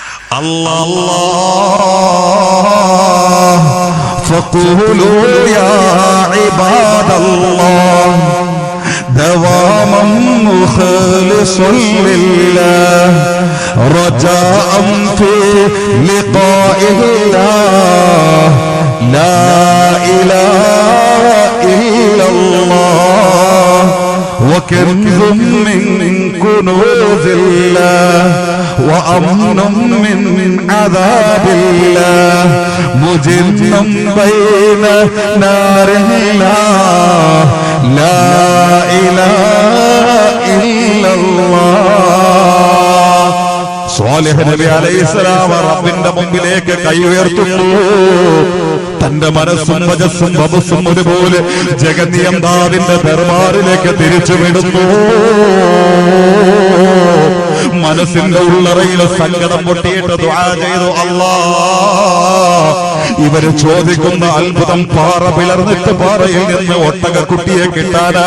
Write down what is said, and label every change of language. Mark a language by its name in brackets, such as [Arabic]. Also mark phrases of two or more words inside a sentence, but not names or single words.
[Arabic] الله فقولوا يا عباد الله دوامًا مخلصًا لله رجاءً في لقاء الله لا إله إلا الله وكنز من كنوز الله وأمن من عذاب الله مجن بين نار الله لا إله إلا الله. [Malayalam] സ്വാലിഹ് നബി അലൈഹിസ്സലാം റബ്ബിന്റെ മുമ്പിലേക്ക് കൈ ഉയർത്തുന്നു. തന്റെ മനസ്സും വജസ്സും വബസ്സും ഒരുപോലെ ജഗന്നിയന്താവിന്റെ ദർബാറിലേക്ക് തിരിച്ചുവിടുന്നു. മനസ്സിന്റെ ഉള്ളറയിൽ സങ്കടം പൊട്ടിയിട്ട് ദുആ ചെയ്തു, അല്ലാഹ് ഇവര് ചോദിക്കുന്ന അത്ഭുതം പാറ പിളർന്നിട്ട് പാറയിൽ നിന്ന് ഒട്ടകക്കുട്ടിയെ കിട്ടാനാ.